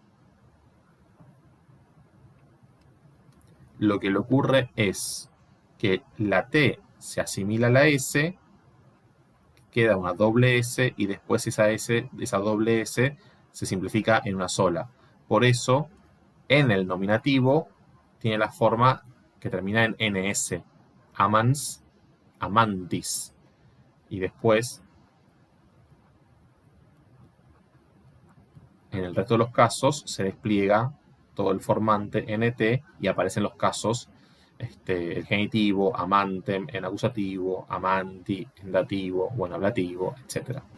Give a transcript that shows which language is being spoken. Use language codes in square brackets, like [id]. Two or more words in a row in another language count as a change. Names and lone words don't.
[es] lo que le ocurre es que la t se asimila a la s, queda una doble s y después esa doble s se simplifica en una sola. Por eso, en el nominativo tiene la forma que termina en ns, [la] amans, amantis. [es] Y después, en el resto de los casos, se despliega todo el formante nt y aparecen los casos, el genitivo, amantem, en acusativo, amanti, en dativo o en ablativo, etc.